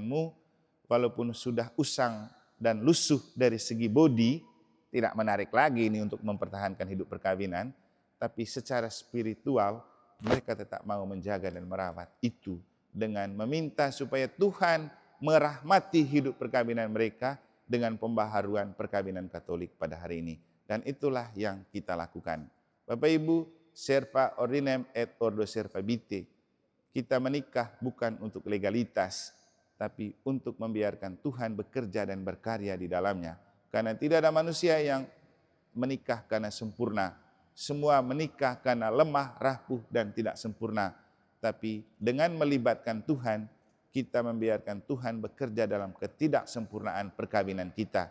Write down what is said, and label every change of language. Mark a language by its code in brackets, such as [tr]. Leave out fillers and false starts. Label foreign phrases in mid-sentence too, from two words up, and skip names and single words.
[id] Walaupun sudah usang dan lusuh dari segi bodi, tidak menarik lagi ini untuk mempertahankan hidup perkawinan, tapi secara spiritual mereka tetap mau menjaga dan merawat itu dengan meminta supaya Tuhan merahmati hidup perkawinan mereka dengan pembaharuan perkawinan Katolik pada hari ini. Dan itulah yang kita lakukan. Bapak Ibu, [la] serva ordinem et ordo serva vitae. [id] Kita menikah bukan untuk legalitas, tapi untuk membiarkan Tuhan bekerja dan berkarya di dalamnya. Karena tidak ada manusia yang menikah karena sempurna. Semua menikah karena lemah, rapuh, dan tidak sempurna. Tapi dengan melibatkan Tuhan, kita membiarkan Tuhan bekerja dalam ketidaksempurnaan perkawinan kita.